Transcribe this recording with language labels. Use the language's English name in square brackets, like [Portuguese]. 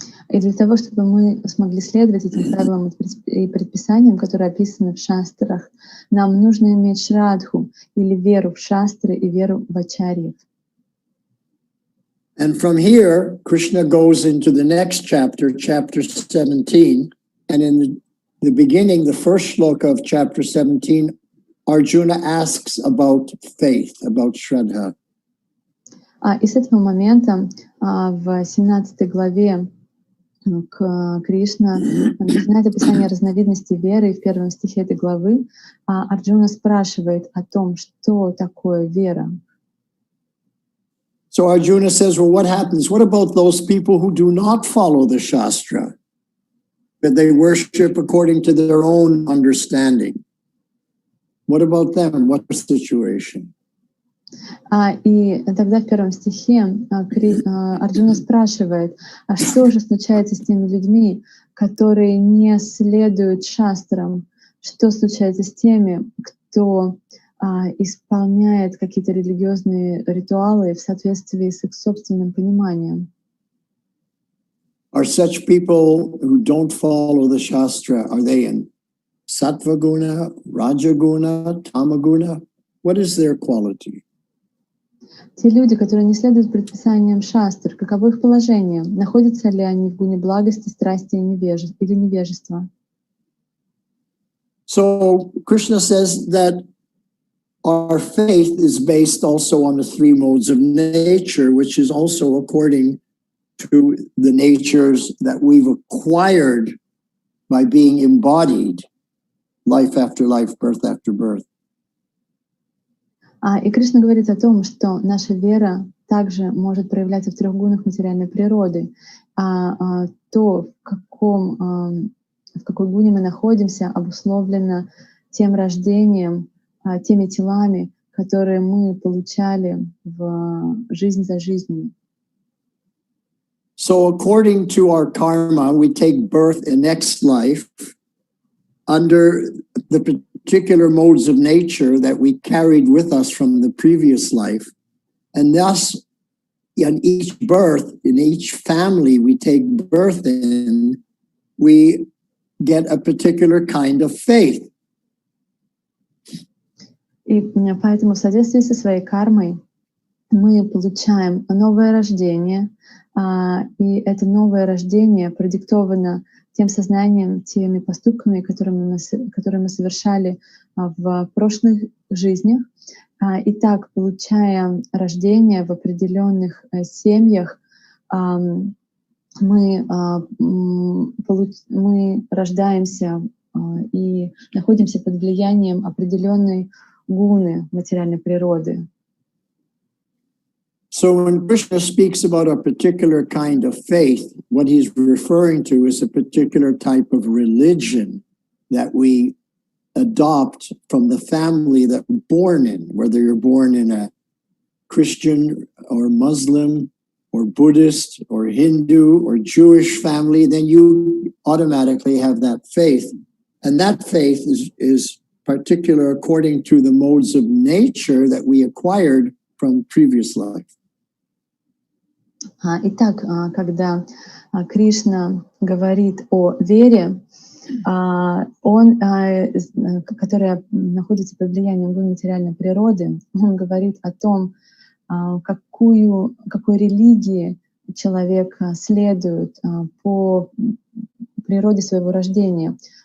[Russian] И для того, чтобы мы смогли следовать этим правилам и предписаниям, которые описаны в шастрах, нам нужно иметь шрадху, или веру в шастры и веру в ачарьев. [English] And from here, Krishna goes into the next chapter, chapter 17, and in the beginning, the first shloka of chapter 17, Arjuna asks about faith, about Shraddha. [Russian] И с этого момента в 17 главе Кришна начинает описание разновидностей веры, и в первом стихе этой главы Арджуна спрашивает о том, что такое вера. [English] So Arjuna says, well, what happens? What about those people who do not follow the Shastra? That they worship according to their own understanding. What about them? What's the situation? [Russian] И тогда в первом стихе Арджуна спрашивает, а что же случается с теми людьми, которые не следуют шастрам? Что случается с теми, кто исполняет какие-то религиозные ритуалы в соответствии с их собственным пониманием? [English] Are such people who don't follow the Shastra, are they in Sattva Guna, Raja Guna, Tama Guna? What is their quality? [Russian] Те люди, которые не следуют предписаниям шастр, каково их положение? Находятся ли они в гуне благости, страсти или невежества? [English] So Krishna says that our faith is based also on the three modes of nature, which is also according to the natures that we've acquired by being embodied, life after life, birth after birth. [Russian] И Кришна говорит о том, что наша вера также может проявляться в трех гунах материальной природы. То, в какой гуне мы находимся, обусловлено тем рождением, теми телами, которые мы получали в жизнь за жизнью. [English] So according to our karma, we take birth in next life under the particular modes of nature that we carried with us from the previous life. And thus, in each birth, in each family we take birth in, we get a particular kind of faith. [Russian] И поэтому в соответствии со своей кармой мы получаем новое рождение, и это новое рождение продиктовано тем сознанием, теми поступками, которые мы совершали в прошлых жизнях. И так, получая рождение в определенных семьях, мы рождаемся и находимся под влиянием определенной гуны материальной природы. [English] So when Krishna speaks about a particular kind of faith, what he's referring to is a particular type of religion that we adopt from the family that we're born in, whether you're born in a Christian or Muslim or Buddhist or Hindu or Jewish family, then you automatically have that faith. And that faith is particular according to the modes of nature that we acquired from previous life. [Russian] Итак, когда Кришна говорит о вере, которая находится под влиянием материальной природы, он говорит о том, какой религии человек следует по природе своего рождения.